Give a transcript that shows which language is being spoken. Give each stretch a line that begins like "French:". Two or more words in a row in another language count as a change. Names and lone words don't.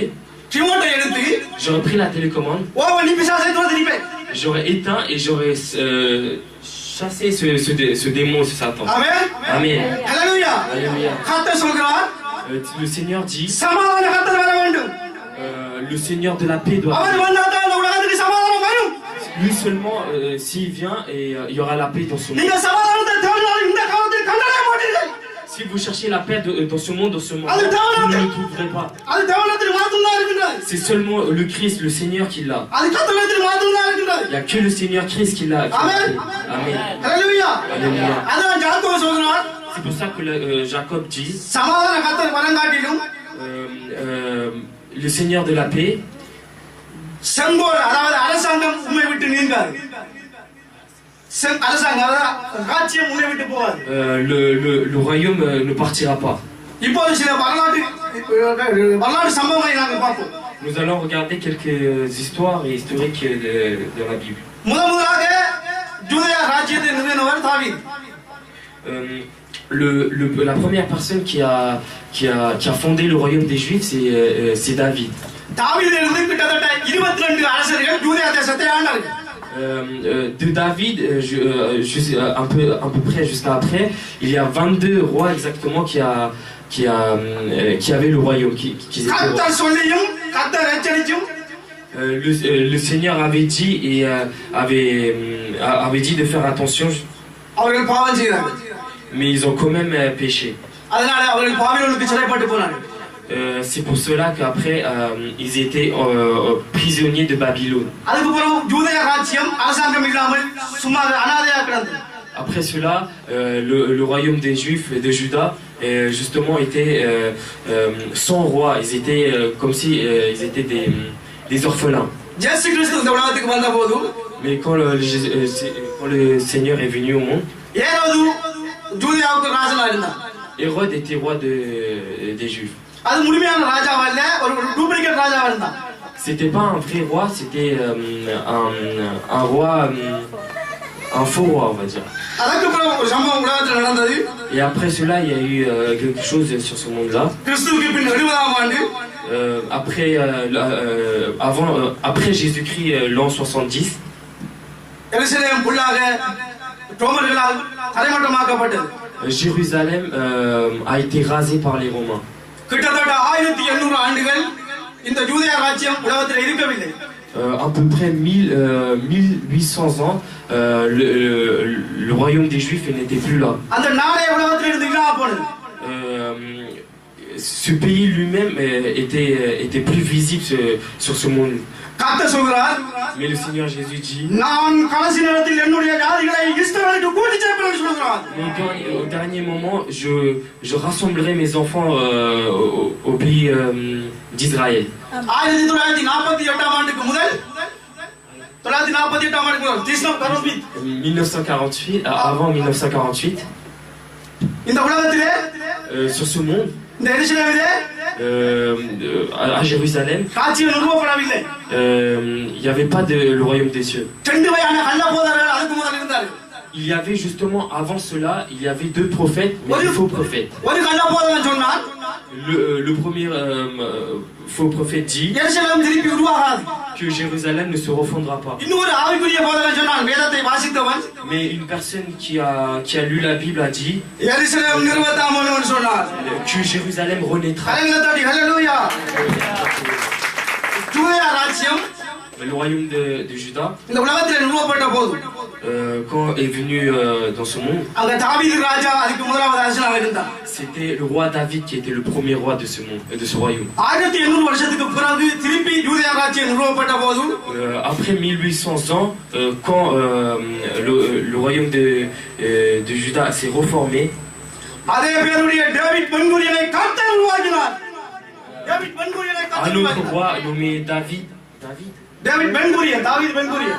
Tamil: ரிமோட்டை எடுத்து
French: j'aurais pris la télécommande,
Tamil: நீ பிசாசை துரத்திருப்பேன்.
French: j'aurais éteint et j'aurais chassé ce démon, ce Satan.
Tamil: ஆமென்.
French: Amen.
Tamil: ஹல்லேலூயா.
French: Alléluia.
Tamil: கர்த்தர் சொல்கிறார்
French: Le Seigneur dit,
Tamil: சமாதான கர்த்தர் வர வேண்டும்.
French: le Seigneur de la paix doit
Tamil: அவர்
French: venir.
Tamil: வந்தாதான் இந்த உலகத்துக்கு சமாதானம் வரும்.
French: Lui seulement, s'il vient, et il y aura la paix dans ce monde.
Tamil: நீங்க சமாதானத்தை தேடினால் இந்த காலத்தில் கண்டடைய மாட்டீர்கள்.
French: Si vous cherchez la paix dans ce monde, vous ne le trouverez pas.
Tamil: அது தேவனத்தில் மாத்திரம்தான் இருக்கின்றது.
French: C'est seulement le Christ, le Seigneur qui l'a.
Tamil: அது கர்த்தரிடத்தில் மாத்திரம்தான் இருக்கின்றது.
French: Il n'y a que le Seigneur Christ qui l'a.
Tamil: Amen.
French: Amen.
Tamil: ஹல்லேலூயா.
French: Alléluia.
Tamil: அதான் யாக்கோபு சொல்றார்,
French: C'est pour ça que Jacob dit,
Tamil: சமாதான கர்த்தர் வரங்காட்டிலும்
French: le Seigneur de la paix,
Tamil: செங்கோல் அதாவது அரசாங்கம் உம்மை விட்டு நீங்காது. அரசாங்கம் அதாவது ராஜ்யம் உம்மை விட்டு போகாது.
French: le royaume ne partira pas.
Tamil: இப்போது சில வரலாற்று சம்பவங்களை நாங்கள் பார்ப்போம்.
French: Nous allons regarder quelques histoires et historiques de la Bible.
Tamil: முதலாக யூதேயா ராஜ்யத்தை நிறுவினவர் தாவீது.
French: La première personne qui a fondé le royaume des Juifs, c'est David.
Tamil: தாவீதிலிருந்து கிட்டத்தட்ட 22 அரசர்கள் யூதேயா தேசத்தை ஆண்டார்கள்.
French: De David, un peu près jusqu'à après, il y a 22 rois exactement qui avaient le royaume, qui étaient rois.
Tamil: கர்த்தர் சொல்லியும் கர்த்தர் எச்சரித்தும்
French: Le Seigneur avait dit et avait dit de faire attention,
Tamil: அவர்கள் பாவம் செய்தார்கள்.
French: mais ils ont quand même péché.
Tamil: அதனால அவர்கள் பாபிலோனுக்கு சிறைப்பட்டு போனார்கள்.
French: C'est pour cela qu'après ils étaient prisonniers de Babylone.
Tamil: அதுக்கு பிறகு யூதேயா ராஜ்யம் அரசாங்கம் இல்லாமல் சும்மா அனாதையாக கிடந்தது.
French: Après cela, le royaume des Juifs de Juda justement était sans roi. Ils étaient comme si ils étaient des orphelins.
Tamil: இயேசு கிறிஸ்து இந்த உலகத்துக்கு வந்தபோது
French: Mais quand le Seigneur est venu au monde,
Tamil: ஏரோது யூதேயாவுக்கு ராஜனா இருந்தார்.
French: Hérode était roi des Juifs.
Tamil: அது முழுமையான ராஜாவா இல்ல, ஒரு டூப்ளிகேட் ராஜாவா இருந்தார்.
French: C'était pas un vrai roi, c'était un roi, un faux roi, on va dire.
Tamil: அதுக்கு பிறகு ஒரு சம்பவம் உலகத்தில் நடந்தது.
French: Et après cela, il y a eu quelque chose sur ce monde-là.
Tamil: கிறிஸ்துவுக்கு பின் 70ஆம் ஆண்டு
French: après Jésus-Christ, l'an 70,
Tamil: எருசலேம் புல்லாக ரோமர்களால் தரைமட்டமாக்கப்பட்டது.
French: Jérusalem a été rasé par les Romains.
Tamil: கிட்டத்தட்ட 1800 ஆண்டுகள் இந்த யூதேயா ராஜ்யம் உலகத்தில் இருக்கவில்லை.
French: À peu près 1800 ans, le royaume des Juifs n'était plus là.
Tamil: அந்த நாடே உலகத்தில் இருந்து இல்லாம போனது.
French: ce pays lui-même était plus visible sur ce monde.
Tamil: கர்த்தர் சொல்கிறார்,
French: Mais le Seigneur Jésus dit,
Tamil: நான் கடைசி நேரத்தில் என்னுடைய ஜாதிகளை இஸ்ரவேலுக்கு கூட்டி சேர்ப்பேன் என்று சொல்கிறார்.
French: au dernier moment, je rassemblerai mes enfants au pays d'Israël.
Tamil: 1948 ஆண்டுக்கு முதல் 1948 ஆண்டுக்கு முதல்
French: 1948, avant 1948,
Tamil: இந்த உலகத்திலே
French: sur ce monde,
Tamil: இந்த எருசலேமிலே
French: à Jérusalem,
Tamil: காட்சிகள் நிறுவப்படவில்லை.
French: il n'y avait pas de le royaume des cieux.
Tamil: ரெண்டு வகையான கள்ளபோதகர்கள் அதுக்கு முதல் இருந்தார்கள்.
French: Il y avait justement avant cela, il y avait deux prophètes, mais des faux prophètes.
Tamil: ஒரு கள்ளபோதகன் சொன்னார்,
French: Le premier faux prophète dit
Tamil: எருசலேம் திருப்பி உருவாகாது.
French: que Jérusalem ne se refondra pas.
Tamil: இன்னொரு ஆவிக்குரிய போதகன் சொன்னான், வேதத்தை வாசித்தவன்,
French: Mais une personne qui a lu la Bible a dit
Tamil: எருசலேம் நிறுவத்தாமல் என்று சொன்னார்.
French: que Jérusalem renaîtra.
Tamil: கரங்களை தட்டி ஹல்லேலூயா. யூதேயா ராஜ்யம்
French: Le royaume de Juda,
Tamil: இந்த உலகத்திலே நிறுவப்பட்ட போது
French: quand est venu dans ce monde,
Tamil: அங்க தாவீது ராஜா அதுக்கு முதலாவது அரசனாக இருந்தார்.
French: c'était le roi David qui était le premier roi de ce monde, de ce royaume.
Tamil: 1800 வருஷத்துக்கு பிறகு திருப்பி யூதேயா ராஜ்யம் நிறுவப்பட்ட போது
French: Après 1800 ans, quand le royaume de Juda s'est reformé,
Tamil: அதே பேருடைய டேவிட் பென்குரியனை கர்த்தர் உருவாக்கினார். டேவிட் பென்குரியனை
French: un
Tamil: கர்த்தர்
French: autre roi nommé David,
Tamil: டேவிட் பென்குரியன், தாவீது பென்குரியன்,